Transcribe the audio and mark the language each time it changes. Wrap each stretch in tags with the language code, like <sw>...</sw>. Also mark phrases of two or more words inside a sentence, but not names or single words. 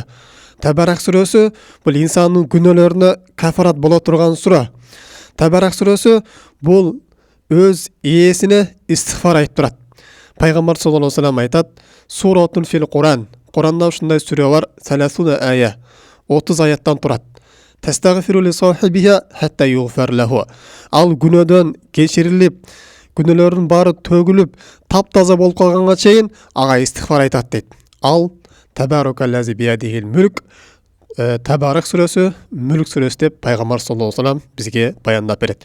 <ky>Табарак сүрөсү бул инсандын күнөөлөрүнө кафарат боло турган сүрө. Табарак сүрөсү бул өз ээсине истигфар айтып турат. Пайгамбар</ky> <ar>صلى الله عليه وسلم</ar> <ky>айтат:</ky> <ar>"سورة في القرآن".</ar> <ky>Куранда ушундай сүрө бар, 30 ая, 30 аяттан турат.</ky> <ar>تستغفر لصاحبها حتى يغفر له.</ar> <ky>Ал күнөөдөн кечирилип, күнөөлөрүнүн баары төгүлүп, таптаза болуп калганга чейин ага истигфар айтат дейт. Ал</ky> <ar>تبارك الذي بيده الملك,</ar> <ky>Табарак сүрөсү мүлк сүрөсү деп пайгамбар</ky> <ar>صلى الله عليه وسلم</ar> <ky>бизге баяндап берет.</ky>